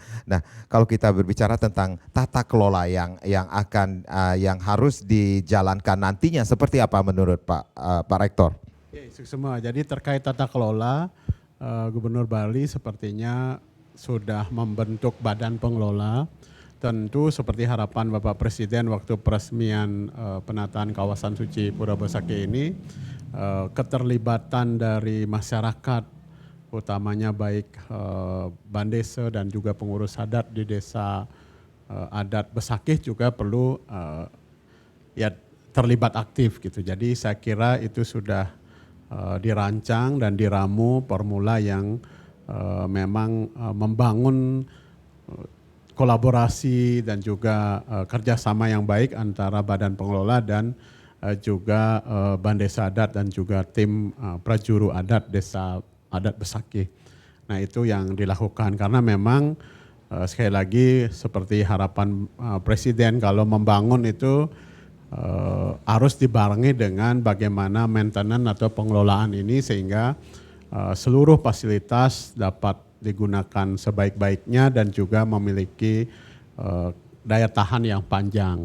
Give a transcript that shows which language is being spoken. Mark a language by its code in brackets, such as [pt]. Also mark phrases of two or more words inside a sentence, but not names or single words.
[id] Nah, kalau kita berbicara tentang tata kelola yang harus dijalankan nantinya seperti apa menurut Pak Rektor? Ya, itu semua. Jadi terkait tata kelola, Gubernur Bali sepertinya sudah membentuk badan pengelola. Tentu seperti harapan Bapak Presiden waktu peresmian penataan kawasan suci Pura Besakih ini, keterlibatan dari masyarakat, utamanya baik Bandesa dan juga pengurus adat di desa adat Besakih juga perlu terlibat aktif gitu. Jadi saya kira itu sudah dirancang dan diramu formula yang memang membangun kolaborasi dan juga kerjasama yang baik antara badan pengelola dan juga Bandesa Adat dan juga tim prajuru adat desa adat Besakih. Nah, itu yang dilakukan karena memang sekali lagi seperti harapan Presiden kalau membangun itu harus dibarengi dengan bagaimana maintenance atau pengelolaan ini sehingga seluruh fasilitas dapat digunakan sebaik-baiknya dan juga memiliki daya tahan yang panjang.